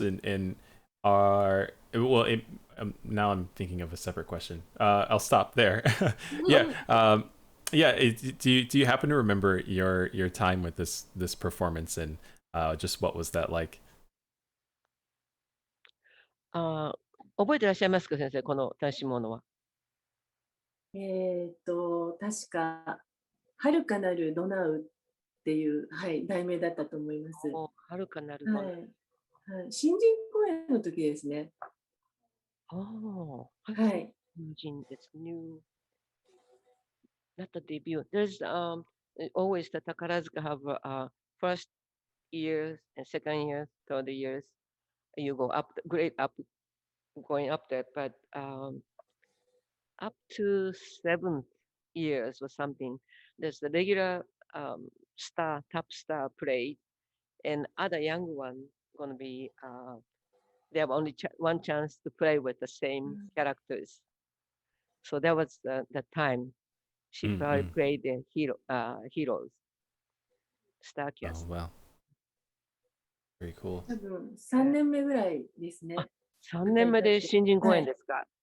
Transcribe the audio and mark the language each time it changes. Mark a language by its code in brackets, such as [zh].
[en] And now I'm thinking of a separate question. I'll stop there. Yeah. Do you happen to remember your time with this performance and just what was that like? [ja] 覚えてらっしゃいますか、先生、この男子物は。確か、遥かなるドナウっていう、はい、題名だったと思います。遥かなるドナウ。はい。新人公演の時ですね。はい。新人です。 [en] New. Not the debut. There's always the Takarazuka have first years and second years, third years. You go up, grade up, going up there, but up to 7th years or something, there's the regular top star play, and other young one gonna be they have only one chance to play with the same characters. So that was the time she probably played the heroes, star cast. Oh wow, very cool. [ja] 多分3年目ぐらいですね。 3年目で新人公演ですか。